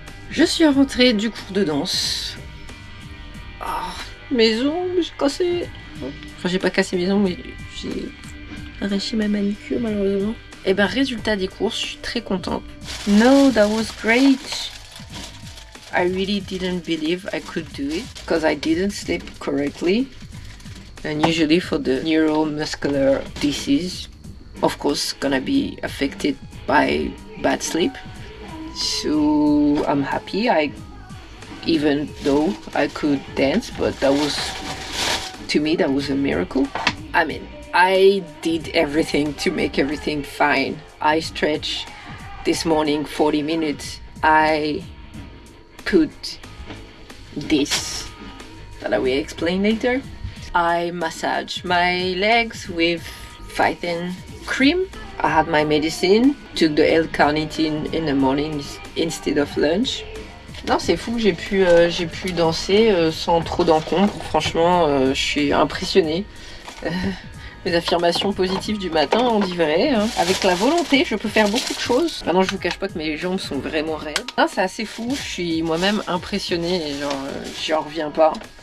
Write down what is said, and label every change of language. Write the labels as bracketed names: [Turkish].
[French] Je suis rentrée du cours de danse. Oh, mes ongles, j'ai cassé. Enfin, j'ai pas cassé mes ongles, mais j'ai arraché ma manicure malheureusement. Et ben, résultat des cours, je suis très contente. [English] No, that was great. I really didn't believe I could do it because I didn't sleep correctly. And usually for the neuromuscular disease, of course, gonna be affected by bad sleep. So I'm happy, even though I could dance, but to me that was a miracle. I mean, I did everything to make everything fine. I stretched this morning 40 minutes. I put this that I will explain later. I massage my legs with Phyton cream. I had my medicine, took the L-carnitine in the morning instead of lunch. [French] Non, c'est fou, j'ai pu danser sans trop d'encombre. Franchement, je suis impressionnée. Mes affirmations positives du matin, on dit vrai. Hein. Avec la volonté, je peux faire beaucoup de choses. Maintenant, je vous cache pas que mes jambes sont vraiment raides. Non, c'est assez fou, je suis moi-même impressionnée et j'en reviens pas.